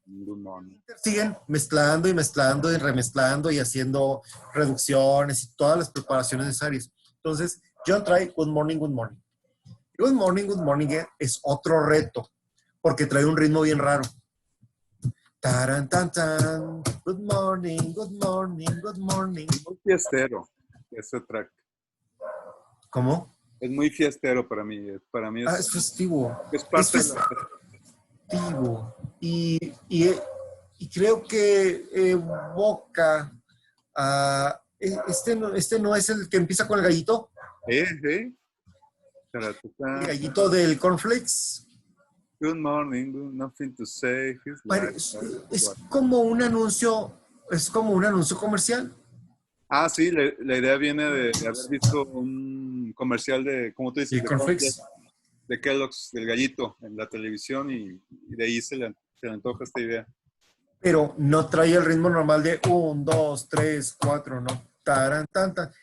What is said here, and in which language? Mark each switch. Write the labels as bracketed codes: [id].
[en] Good morning. [es] Siguen mezclando y mezclando y remezclando y haciendo reducciones y todas las preparaciones necesarias. Entonces, John trae Good Morning, Good Morning. Good Morning, Good Morning es otro reto, porque trae un ritmo bien raro. Taran, tan, tan. [en] Good morning, good morning, good morning. [es] Muy fiestero ese track. ¿Cómo? Es muy fiestero para mí. Para mí Es festivo. es parte Es festivo. Y creo que evoca a... Este no es el que empieza con el gallito. Sí. El gallito del cornflakes. [en] Good morning, nothing to say. [es] Bueno, es como un anuncio, comercial. Ah, sí, la idea viene de haber visto un comercial de, ¿cómo tú dices? El cornflakes. De Kellogg's, del gallito, en la televisión y de ahí se le antoja esta idea. Pero no trae el ritmo normal de 1, 2, 3, 4, no. Taran, tan, tan.